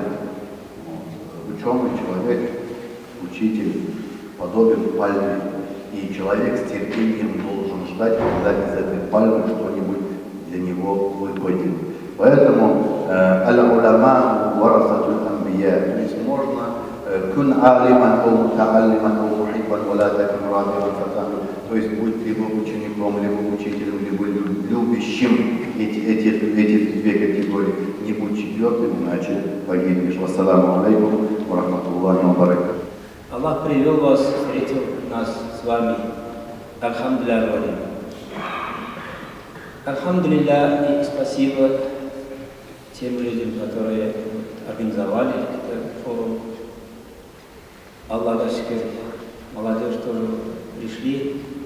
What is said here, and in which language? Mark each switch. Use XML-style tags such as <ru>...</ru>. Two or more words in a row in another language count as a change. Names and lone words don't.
<ru>Ученый человек, учитель подобен пальме. И человек с терпением должен ждать, когда из этой пальмы что-нибудь для него выпадет.</ru> <ar>Поэтому العلماء ورثة الأنبياء.</ar> <ru>То есть можно</ru> <ar>كن عالما أو متعلما أو محبا ولا تكن رابعا فتهلك.</ar> <ru>То есть будь либо учеником, либо учителем, либо любящим эти две категории. Не будь четвертым, иначе погибнешь.</ru> <ar>والسلام عليكم ورحمة الله وبركاته.</ar> <ru>Аллах привел вас, встретил нас с вами. Альхамдулилля говорим. Альхамдулилля и спасибо тем людям, которые организовали этот форум. Аллах шукр, молодежь тоже пришли.</ru>